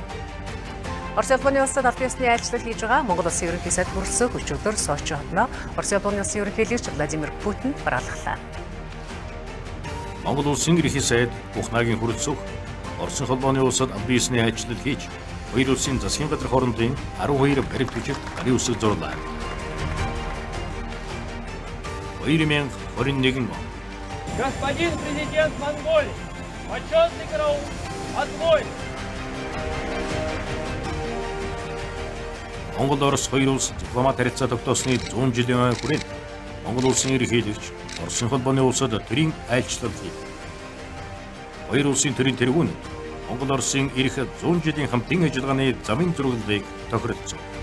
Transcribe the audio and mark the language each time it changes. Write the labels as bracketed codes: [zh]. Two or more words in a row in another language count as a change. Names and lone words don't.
[mn] Орос улсын улсад албан ёсны айлчлал хийж байгаа Монгол улсын ерөнхий сайд хүрэлцэх өчигдөр Сочи хотно Орос улсын ерөнхийлөгч Владимир Путин бараалгалаа. Монгол улсын ерөнхий сайд Ухнагийн хүрэлцэх Оросын холбооны улсад албан ёсны айлчлал хийж хоёр улсын засгийн газар хоорондын 12 баримт хүчит гарын үсэг зурлаа. 2021 он. [ru] Господин президент Монголии, почетный караул, отбой! [mn] Монгол Орос хоёр улс дипломат харилцаа тогтоосны 100 жилийн хүрээнд Монгол улсын ерөнхийлөгч Оросын холбооны улсад төрийн айлчлал хийв. Хоёр улсын төрийн тэргүүнд Монгол Оросын ирэх 100 жилийн хамтын ажиллагааны замын зургалыг тохиролцов.